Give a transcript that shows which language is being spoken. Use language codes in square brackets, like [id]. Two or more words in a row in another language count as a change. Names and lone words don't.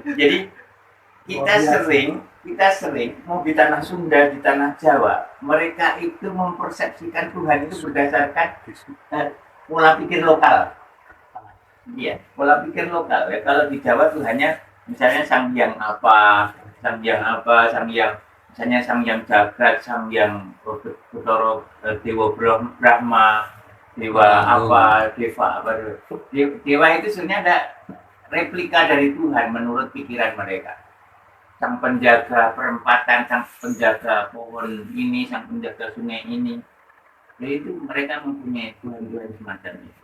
[id] Jadi kita sering mau di tanah Sunda, di tanah Jawa, mereka itu mempersepsikan Tuhan itu berdasarkan pola pikir lokal. Iya, pola pikir lokal. Ya, kalau di Jawa Tuhannya misalnya Sang Hyang apa, misalnya Sang Hyang Jagat, Sang Hyang Bathara Dewa Brahma, Dewa apa, Dewa itu sebenarnya ada replika dari Tuhan menurut pikiran mereka. Sang penjaga perempatan, sang penjaga pohon ini, sang penjaga sungai ini. Jadi itu mereka mempunyai Tuhan-Tuhan semacam itu.